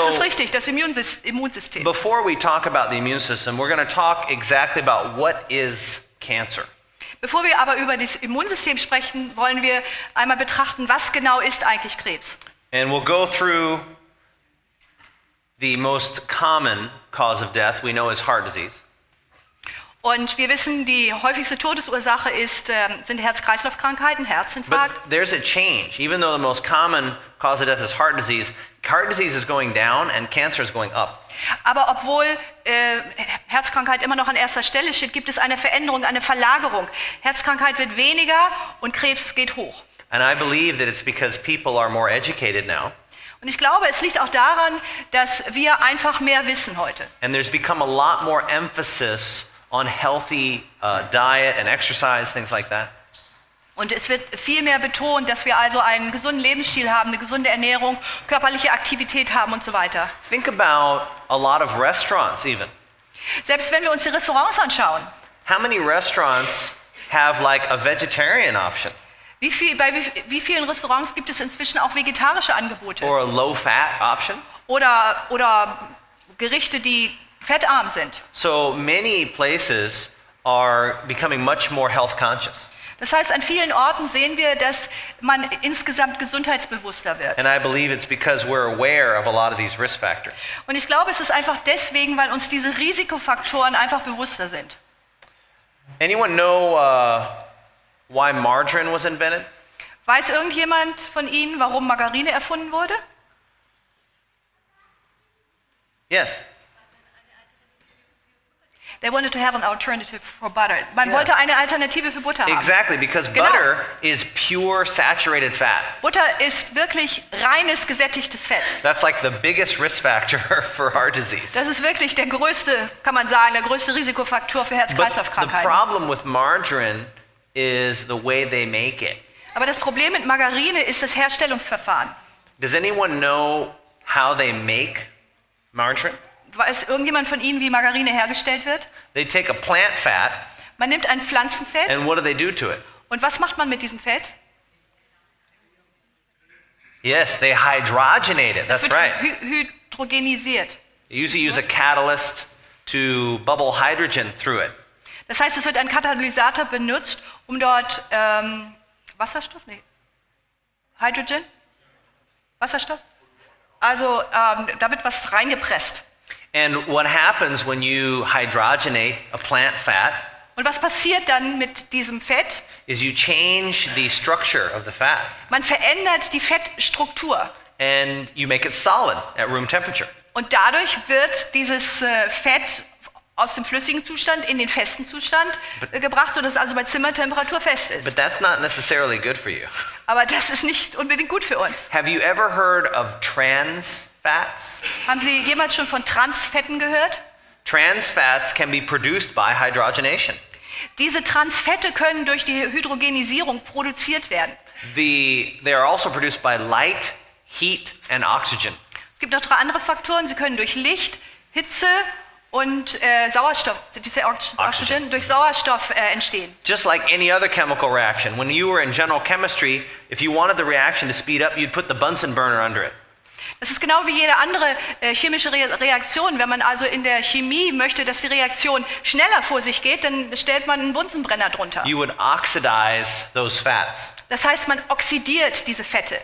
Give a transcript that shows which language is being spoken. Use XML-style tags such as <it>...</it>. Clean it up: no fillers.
<en>So,</en> <de>ist richtig, das Immunsystem.</de> <en>before we talk about the immune system, we're going to talk exactly about what is cancer.</en> <de>Bevor wir aber über das Immunsystem sprechen, wollen wir einmal betrachten, was genau ist eigentlich Krebs.</de> <en>And we'll go through the most common cause of death we know is heart disease.</en> <de>Und wir wissen, die häufigste Todesursache sind Herz-Kreislauf-Krankheiten,</de> <en>But</en> <de>Herzinfarkt.</de> <en>there's a change. Even though the most common cause of death is heart disease is going down and cancer is going up.</en> <de>Aber obwohl Herzkrankheit immer noch an erster Stelle steht, gibt es eine Veränderung, eine Verlagerung. Herzkrankheit wird weniger und Krebs geht hoch.</de> <en>And I believe that it's because people are more educated now.</en> <de>Und ich glaube, es liegt auch daran, dass wir einfach mehr wissen heute.</de> <en>And there's become a lot more emphasis on healthy diet and exercise, things like that.</en> <de>Und es wird viel mehr betont, dass wir also einen gesunden Lebensstil haben, eine gesunde Ernährung, körperliche Aktivität haben und so weiter.</de> <en>Think about a lot of restaurants even.</en> <de>Selbst wenn wir uns die Restaurants anschauen,</de> <en>How many restaurants have like a vegetarian option</en> <de>wie vielen Restaurants gibt es inzwischen auch vegetarische Angebote</de> <en>or a low-fat option?</en> <de>oder Gerichte, die fettarm sind?</de> <en>So many places are becoming much more health conscious.</en> <de>Das heißt, an vielen Orten sehen wir, dass man insgesamt gesundheitsbewusster wird.</de> <en>And I believe it's because we're aware of a lot of these risk factors.</en> <de>Und ich glaube, es ist einfach deswegen, weil uns diese Risikofaktoren einfach bewusster sind.</de> <en>Anyone know why margarine was invented?</en> <de>Weiß irgendjemand von Ihnen, warum Margarine erfunden wurde?</de> <en>Yes. They wanted to have an alternative for butter.</en> <de>Man</de> <en>Yeah.</en> <de>wollte eine Alternative für Butter haben.</de> <en>Exactly, because</en> <de>Genau.</de> <en>butter is pure saturated fat.</en> <de>Butter ist wirklich reines gesättigtes Fett.</de> <en>That's like the biggest risk factor for heart disease.</en> <de>Das ist wirklich der größte, kann man sagen, der größte Risikofaktor für</de> <en>But the</en> <de>Herz-Kreislauf-Krankheiten.</de> <en>problem with margarine is the way they make it.</en> <de>Aber das Problem mit Margarine ist das Herstellungsverfahren.</de> <en>Does anyone know how they make margarine?</en> <de>Weiß irgendjemand von Ihnen, wie Margarine hergestellt wird?</de> <en>They take a plant fat,</en> <de>Man nimmt ein Pflanzenfett</de> <en>and what do they do to it?</en> <de>und was macht man mit diesem Fett?</de> <en>Yes, they hydrogenate it.</en> <de>Das</de> <en>That's</en> <de>wird</de> <en>right.</en> <de>hydrogenisiert.</de> <en>They usually use a catalyst to bubble hydrogen through it.</en> <de>Das heißt, es wird ein Katalysator benutzt, um dort Wasserstoff? Nee. Hydrogen? Wasserstoff? Also da wird was reingepresst.</de> <en>And what happens when you hydrogenate a plant fat</en> <de>Und was passiert dann mit diesem Fett?</de> <en>is you change the structure of the fat</en> <de>Man verändert die Fettstruktur.</de> <en>and you make it solid at room temperature.</en> <de>Und dadurch wird dieses Fett aus dem flüssigen Zustand in den festen Zustand gebracht, sodass es also bei Zimmertemperatur fest ist.</de> <en>But that's not necessarily good for you.</en> <de>Aber das ist nicht unbedingt gut für uns.</de> <en>Have you ever heard of trans fats?</en> <de>Haben Sie jemals schon von Transfetten gehört?</de> <en>Trans fats can be produced by hydrogenation.</en> <de>Diese Transfette können durch die Hydrogenisierung produziert werden.</de> <en>They are also produced by light, heat, and oxygen.</en> <de>Es gibt noch 3 andere Faktoren. Sie können durch Licht, Hitze und Sauerstoff, diese Oxygen, durch Sauerstoff entstehen.</de> <en>Just like any other chemical reaction. When you were in general chemistry, if you wanted the reaction to speed up, you'd put the Bunsen burner under it.</en> <de>Das ist genau wie jede andere chemische Reaktion. Wenn man also in der Chemie möchte, dass die Reaktion schneller vor sich geht, dann stellt man einen Bunsenbrenner drunter.</de> <en>You would oxidize those fats</en> <de>Das heißt, man oxidiert diese Fette.</de>